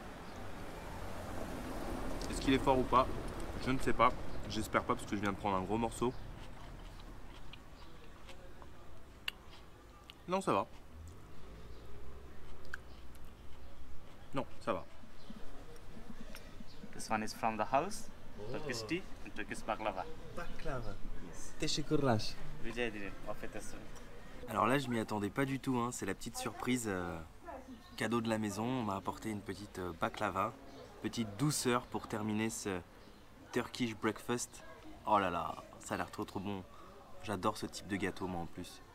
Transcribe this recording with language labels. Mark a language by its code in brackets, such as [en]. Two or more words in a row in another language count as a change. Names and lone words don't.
[fr] Est-ce qu'il est fort ou pas? Je ne sais pas. J'espère pas parce que je viens de prendre un gros morceau. Non, ça va. Non, ça va. [en] This one is from the house, Turkish tea and Turkish baklava. [tr] Baklava. Teşekkürler. Rica ederim. Afiyet olsun. [fr] Alors là, je m'y attendais pas du tout. Hein. C'est la petite surprise cadeau de la maison. On m'a apporté une petite baklava, petite douceur pour terminer ce [en] Turkish breakfast. [fr] Oh là là, ça a l'air trop bon. J'adore ce type de gâteau moi en plus.